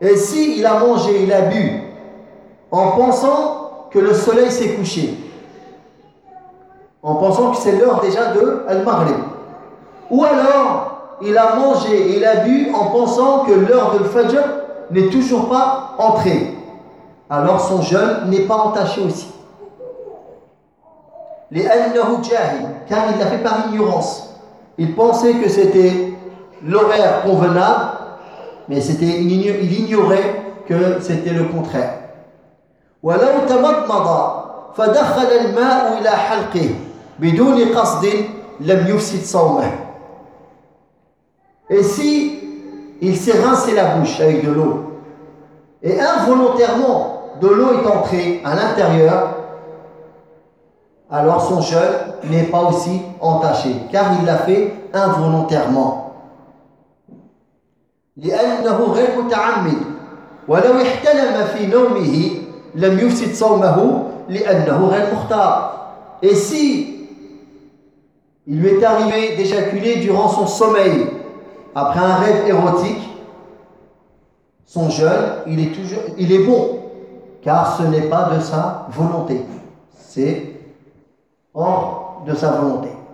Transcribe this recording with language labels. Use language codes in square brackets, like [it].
[fr] Et si il a mangé, il a bu, en pensant que le soleil s'est couché, en pensant que c'est l'heure déjà de al-maghrib, ou alors il a mangé, il a bu, en pensant que l'heure de al-fajr n'est toujours pas entrée, alors son jeûne n'est pas entaché aussi. [ar] لأنه جاهل, [fr] car il l'a fait par ignorance. Il pensait que c'était l'horaire convenable, mais c'était il ignorait que c'était le contraire. [ar] ولو تمضمض فدخل الماء إلى حلقه بدون قصد لم يفسد صومه. [fr] Et si il s'est rincé la bouche avec de l'eau et involontairement de l'eau est entrée à l'intérieur, alors son jeûne n'est pas aussi entaché, car il l'a fait involontairement. [ar] لأنه غير متعمد ولو احتلم في نومه لم يفسد صومه لأنه غير مختار. [fr] Et si il lui est arrivé d'éjaculer durant son sommeil après un rêve érotique, son jeûne il est bon, car ce n'est pas de sa volonté, c'est hors de sa volonté.